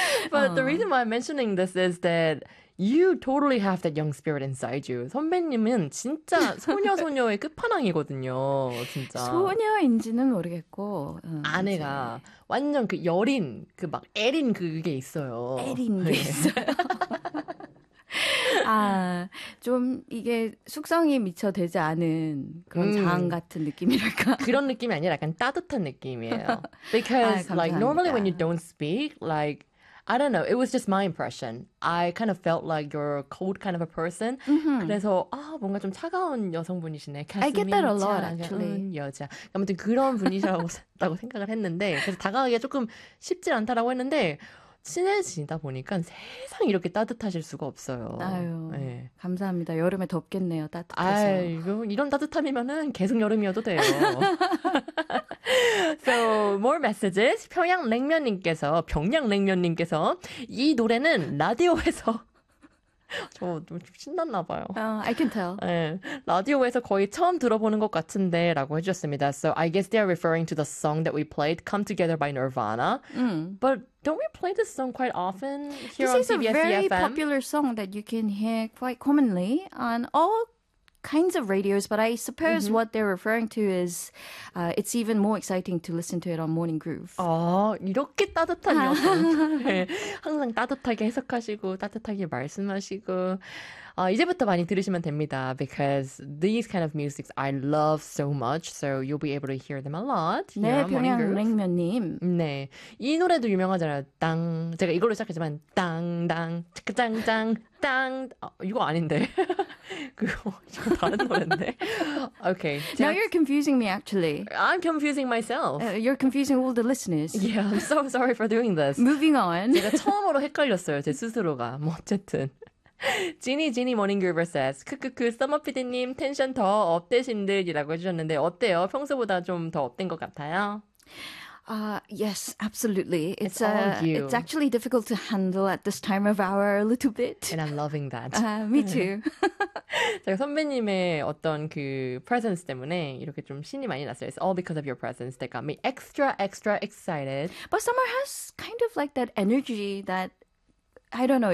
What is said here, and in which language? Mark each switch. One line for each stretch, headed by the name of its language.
English: But the reason why I'm mentioning this is that you totally have that young spirit inside you.
Korean: 선배님은 진짜 소녀소녀의 끝판왕이거든요. 진짜. 소녀인지는 모르겠고, 아내가 완전 그 여린, 그 막 애린 그게 있어요. 애린 게 있어요. 아, 좀 이게 숙성이 미처 되지 않은 그런 장 같은 느낌이랄까? 그런 느낌이 아니라 약간 따뜻한 느낌이에요.
English: Because
Korean: 아,
English: like normally when you don't speak, like I don't know, it was just my impression. I kind of felt like you're a cold kind of a person.
Korean: 그래서 아, 뭔가 좀 차가운 여성분이시네.
English: I get that a lot actually.
Korean: 여자. 아무튼 그런 분이시라고 생각을 했는데 그래서 다가가기가 조금 쉽지 않다라고 했는데 친해지다 보니까 세상 이렇게 따뜻하실 수가 없어요. 아유, 네. 감사합니다. 여름에 덥겠네요. 따뜻해서. 아이고, 이런 따뜻함이면은 계속 여름이어도 돼요.
English: So, more messages.
Korean: 평양냉면님께서, 평양냉면님께서 이 노래는 라디오에서 저 좀 신났나 봐요.
English: I can tell.
Korean: 네, 라디오에서 거의 처음 들어보는 것 같은데 라고 해주셨습니다.
English: So, I guess they are referring to the song that we played, Come Together by Nirvana. But don't we play this song quite often here this on CBS EFM? This is a very popular song that you can hear quite commonly on all kinds of radios, but I suppose what they're referring to is it's even more exciting to listen to it on Morning Groove.
Korean: 아, 이렇게 따뜻한 여성. 항상 따뜻하게 해석하시고 따뜻하게 말씀하시고 이제부터 많이 들으시면 됩니다.
English: Because these kind of musics I love so much, so you'll be able to hear them a lot.
Korean: 네, 평양냉면님. 네, 이 노래도 유명하잖아요. 땅, 제가 이걸로 시작했지만 땅땅, 짝짱짱, 땅. 이거 아닌데. 그거 다른 노래인데.
English: Okay. Now you're confusing me, actually. I'm confusing myself. You're confusing all the listeners. Yeah, I'm so sorry for doing this. Moving on.
Korean: 제가 처음으로 헷갈렸어요, 제 스스로가. 뭐 어쨌든. Ginny Ginny Morning Groover says, 크크크, Summer PD님 텐션 더 업되신들이라고 해주셨는데 어때요? 평소보다 좀 더 업된 것 같아요?
English: Yes, absolutely. It's all you. It's actually difficult to handle at this time of hour a little bit. And I'm loving that. Me too.
Korean: 제가 선배님의 어떤 그 presence 때문에 이렇게 좀 신이 많이 났어요.
English: It's all because of your presence that got me extra, extra excited. But Summer has kind of like that energy that I don't know.